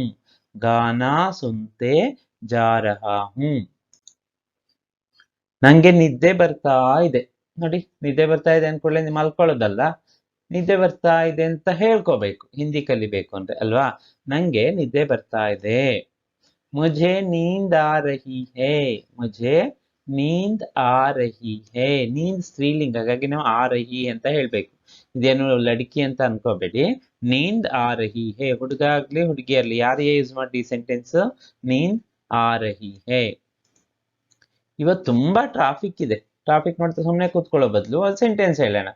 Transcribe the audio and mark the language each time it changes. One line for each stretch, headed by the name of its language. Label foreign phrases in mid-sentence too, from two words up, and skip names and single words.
Hindi: गाना सुनते जा रहा हूं.
Kannada: ನಂಗೆ ನಿದ್ದೆ ಬರ್ತಾ ಇದೆ. ನೋಡಿ, ನಿದ್ದೆ ಬರ್ತಾ ಇದೆ ಅನ್ಕೊಳ್ಳೆ ಮಲ್ಕೊಳ್ಳೋದಲ್ಲ, ನಿದ್ದೆ ಬರ್ತಾ ಇದೆ ಅಂತ ಹೇಳ್ಕೋಬೇಕು, ಹಿಂದಿ ಕಲಿಬೇಕು ಅಂದ್ರೆ ಅಲ್ವಾ. ನಂಗೆ ನಿದ್ದೆ ಬರ್ತಾ ಇದೆ.
Hindi: मुझे नींद आ रही है. मुझे नींद आ रही है.
Kannada: ನೀಂದ್ ಸ್ತ್ರೀಲಿಂಗ, ಹಾಗಾಗಿ ನಾವು
Hindi: आ रही
Kannada: ಅಂತ ಹೇಳ್ಬೇಕು. ಇದೇನು ಲಡ್ಕಿ ಅಂತ ಅನ್ಕೋಬೇಡಿ.
Hindi: नींद आ रही है,
Kannada: ಹುಡುಗ ಆಗ್ಲಿ ಹುಡುಗಿ ಆಗ್ಲಿ ಯಾರಿಗೆ ಯೂಸ್ ಮಾಡಿ ಸೆಂಟೆನ್ಸ್,
Hindi: नींद आ रही है.
Kannada: ಇವತ್ತು ತುಂಬಾ ಟ್ರಾಫಿಕ್ ಇದೆ. ಟ್ರಾಫಿಕ್ ನೋಡ್ತಾ ಸುಮ್ಮನೆ ಕೂತ್ಕೊಳ್ಳೋ ಬದಲು ಒಂದು ಸೆಂಟೆನ್ಸ್ ಹೇಳೋಣ.